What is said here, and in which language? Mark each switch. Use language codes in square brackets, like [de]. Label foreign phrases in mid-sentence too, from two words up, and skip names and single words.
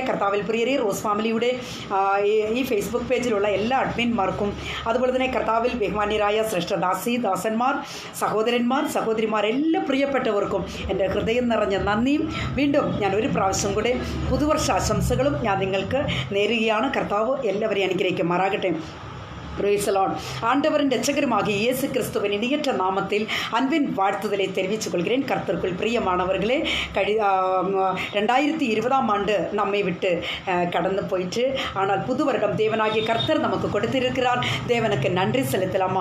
[ml] കർത്താവിൽ പ്രിയരെ, റോസ് ഫാമിലിയുടെ ഈ ഫേസ്ബുക്ക് പേജിലുള്ള എല്ലാ അഡ്മിന്മാർക്കും, അതുപോലെ തന്നെ കർത്താവിൽ ബഹുമാന്യരായ ശ്രേഷ്ഠദാസന്മാർ, സഹോദരന്മാർ, സഹോദരിമാർ, എല്ലാ പ്രിയപ്പെട്ടവർക്കും എൻ്റെ ഹൃദയം നിറഞ്ഞ നന്ദിയും വീണ്ടും ഞാൻ ഒരു പ്രാവശ്യം കൂടെ പുതുവർഷാശംസകളും ഞാൻ നിങ്ങൾക്ക് നേരുകയാണ്. കർത്താവ് എല്ലാവരെയും അനുഗ്രഹിക്കുമാറാകട്ടെ. [en] Praise the Lord. [ta] ஆண்டவரின் இரட்சகருமாகிய இயேசு கிறிஸ்துவின் இணையற்ற நாமத்தில் அன்பின் வாழ்த்துதலை தெரிவித்துக் கொள்கிறேன். கர்த்தருக்குள் பிரியமானவர்களே, 2020 ஆண்டு நம்மை விட்டு கடந்து போயிட்டு, ஆனால் புது வருடம் தேவனாகிய கர்த்தர் நமக்கு கொடுத்திருக்கிறார். தேவனுக்கு நன்றி செலுத்தலாமா?